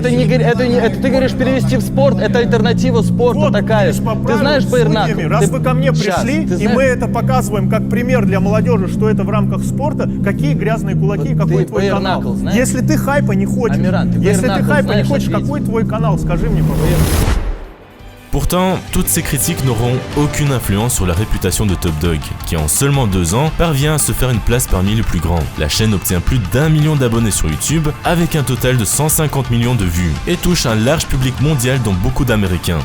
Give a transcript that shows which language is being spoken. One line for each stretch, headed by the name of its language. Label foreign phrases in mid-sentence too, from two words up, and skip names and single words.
Russian: Это ты говоришь перевести в спорт, это альтернатива спорту вот, такая. видишь, по Ты знаешь правилам судьями, раз вы ко мне пришли, Сейчас, и мы это показываем как пример для молодежи, что это в рамках спорта, какие грязные кулаки, Вот какой ты твой канал. bare-knuckle знаешь? Если ты хайпа не хочешь, Амиран, ты если ты bare-knuckle хайпа не знаешь, хочешь, ответь. какой твой канал, скажи мне, пожалуйста.
French: Pourtant, toutes ces critiques n'auront aucune influence sur la réputation de Top Dog, qui en seulement 2 ans parvient à se faire une place parmi les plus grands. La chaîne obtient plus d'1 million d'abonnés sur YouTube, avec un total de 150 millions de vues, et touche un large public mondial dont beaucoup d'Américains.